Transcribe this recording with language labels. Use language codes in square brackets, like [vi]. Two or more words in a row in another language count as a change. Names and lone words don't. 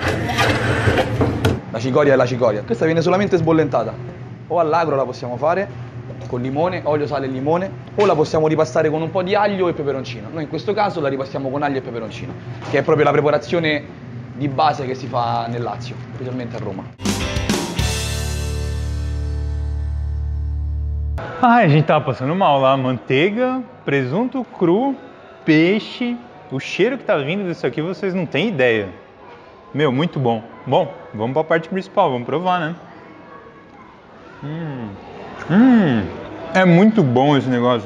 [it] La cicoria è la cicoria. Questa viene solamente sbollentata. O all'agro la possiamo fare con limone, olio, sale e limone, o la possiamo ripassare con un po' di aglio e peperoncino. Noi in questo caso la ripassiamo con aglio e peperoncino, che è proprio la preparazione di base che si fa nel Lazio, specialmente a Roma. [pt] Ah, a gente tava passando mal lá, manteiga, presunto cru, peixe. O cheiro que tá vindo disso aqui vocês não têm ideia. Meu, muito bom. Bom, vamos pra parte principal, vamos provar, né? É muito bom esse negócio.